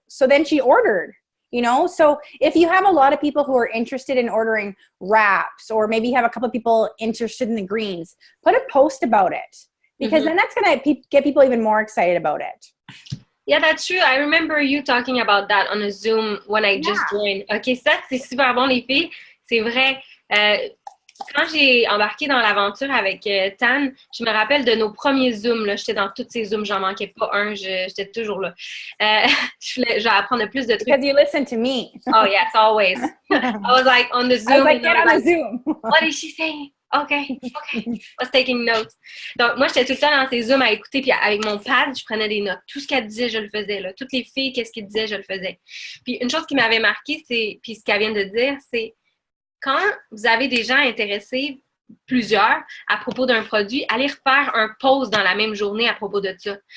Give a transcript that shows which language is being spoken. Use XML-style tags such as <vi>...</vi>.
<en>So then she ordered, you know? So if you have a lot of people who are interested in ordering wraps, or maybe you have a couple of people interested in the greens, put a post about it. Because then that's going to get people even more excited about it. Yeah, that's true. I remember you talking about that on a Zoom when I just joined.</en> <fr>OK, ça, c'est super bon, les filles. C'est vrai. Quand j'ai embarqué dans l'aventure avec Tan, je me rappelle de nos premiers Zooms. Là, j'étais dans tous ces Zooms. J'en manquais pas un. J'étais toujours là. Je vais apprendre le plus de trucs.</fr> <en>Because you listen to me. Oh, yes, always. I was like on the Zoom. I was like, get on the Zoom. What is she saying? OK. I was taking notes.</en> <fr>Donc, moi, j'étais tout le temps dans ces Zooms à écouter, puis avec mon pad, je prenais des notes. Tout ce qu'elle disait, je le faisais. Là. Toutes les filles, qu'est-ce qu'elles disaient, je le faisais. Puis une chose qui m'avait marqué, puis ce qu'elle vient de dire, c'est quand vous avez des gens intéressés, plusieurs, à propos d'un produit, allez refaire un post dans la même journée à propos de ça.</fr>